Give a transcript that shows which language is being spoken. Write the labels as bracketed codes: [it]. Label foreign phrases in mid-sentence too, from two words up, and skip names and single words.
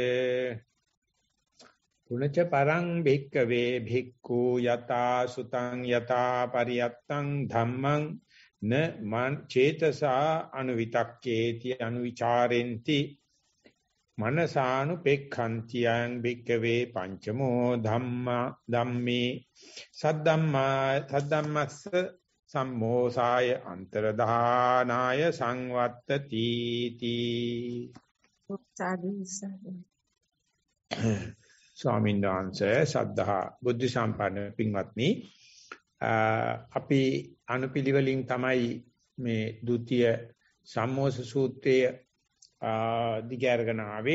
[pi] පුනච පරං භික්ඛවේ භික්ඛු යතා සුතං යතා පරියත්තං ධම්මං න මන් චේතසා අනුවිතක්කේති අනුවිචාරෙන්ති මනසානුපෙක්ඛන්තියං භික්ඛවේ පංචමෝ ධම්මේ සද්දම්මස්ස සම්මෝසාය අන්තරදානාය සංවත්තති තී. [si] ස්වාමීන් වහන්සේ සද්ධා බුද්ධ සම්පන්න පින්වත්නි, අපි අනුපිළිවෙලින් තමයි මේ ဒုတိ ය සම්මෝස සූත්‍රය දිගහැරගෙන ආවේ.